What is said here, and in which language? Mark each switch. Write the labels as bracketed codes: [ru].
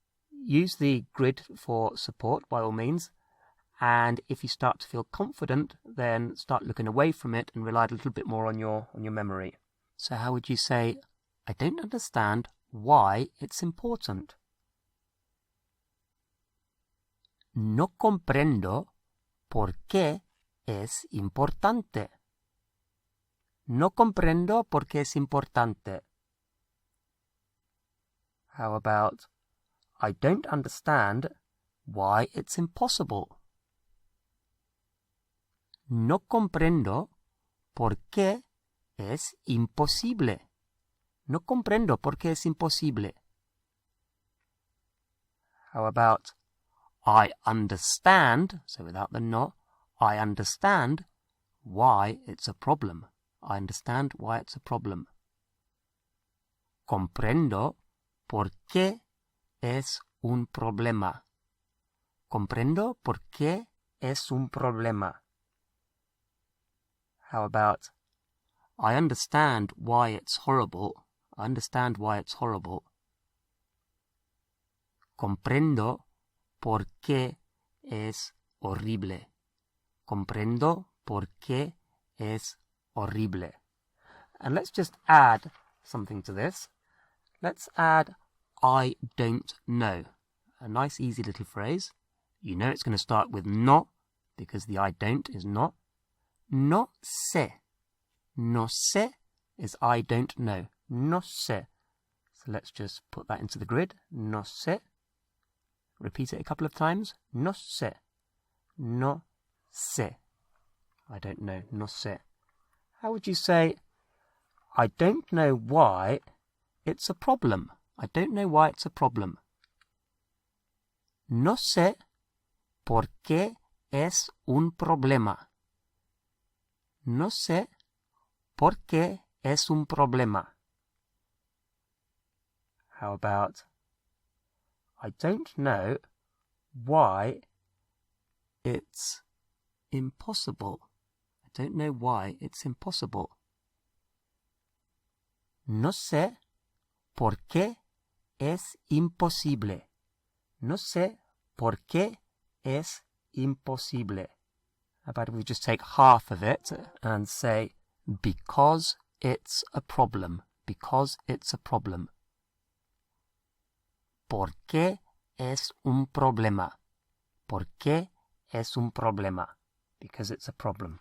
[en] Use the grid for support by all means, and if you start to feel confident, then start looking away from it and rely a little bit more on your memory. So how would you say, I don't understand why it's important? [es] No comprendo por qué es importante. No comprendo por qué es importante. [en] How about, I don't understand why it's impossible. [es] No comprendo por qué es imposible. No comprendo por qué es imposible. [en] How about, I understand, so without the no, I understand why it's a problem. I understand why it's a problem. [es] Comprendo por qué es un problema. Comprendo por qué es un problema. [en] How about, I understand why it's horrible. I understand why it's horrible. [es] Comprendo por qué es horrible. Comprendo por qué es horrible. [en] And let's just add something to this. Let's add I don't know. A nice easy little phrase. You know it's going to start with no because the I don't is not. [es] No sé. No sé [en] is I don't know. [es] No sé. [en] So let's just put that into the grid. [es] No sé. [en] Repeat it a couple of times. [es] No sé. No sé. [en] I don't know. [es] No sé. [en] How would you say, I don't know why it's a problem? I don't know why it's a problem. [es] No sé por qué es un problema. No sé por qué es un problema. [en] How about, I don't know why it's impossible. I don't know why it's impossible. [es] No sé por qué es imposible. No sé por qué es imposible. [en] How about if we just take half of it and say, because it's a problem. Because it's a problem. [es] ¿Por qué es un problema? ¿Por qué es un problema? [en] Because it's a problem.